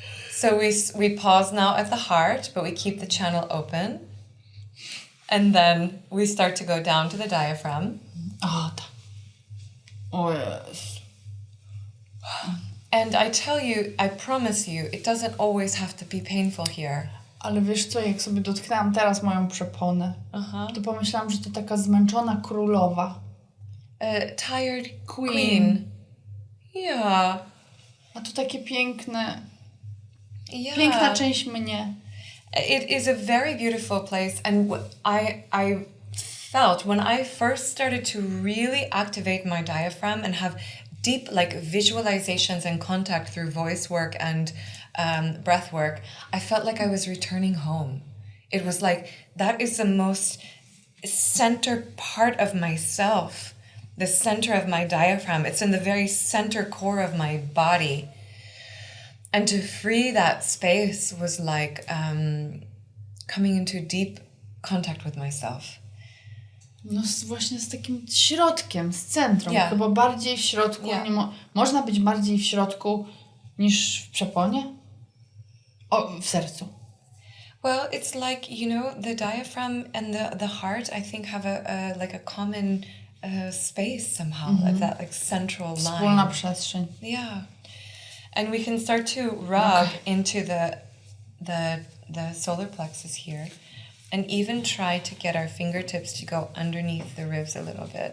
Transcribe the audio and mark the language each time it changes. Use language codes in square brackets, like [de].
[en] So we pause now at the heart, but we keep the channel open. And then we start to go down to the diaphragm. [pl] O, tak. O jest. [en] And And I tell you, I promise you, it doesn't always have to be painful here. [pl] Ale wiesz co, jak sobie dotknęłam teraz moją przeponę, to pomyślałam, że to taka zmęczona królowa. [en] Tired queen. Yeah. [pl] A to takie piękne, [en] Yeah. [pl] piękna część mnie. [en] It is a very beautiful place, and I felt when I first started to really activate my diaphragm and have deep like visualizations and contact through voice work and breath work, I felt like I was returning home. It was like that is the most center part of myself, the center of my diaphragm. It's in the very center core of my body. And to free that space was like coming into deep contact with myself. [pl] No właśnie z takim środkiem, z centrum. [en] Yeah. [pl] Chyba bardziej w środku. [en] Yeah. [pl] Można być bardziej w środku niż w przeponie? W sercu. [en] Well, it's like, you know, the diaphragm and the heart, I think, have a like a common space somehow, like that like central line. [pl] Wspólna przestrzeń. [en] Yeah. And we can start to rub into the solar plexus here, and even try to get our fingertips to go underneath the ribs a little bit.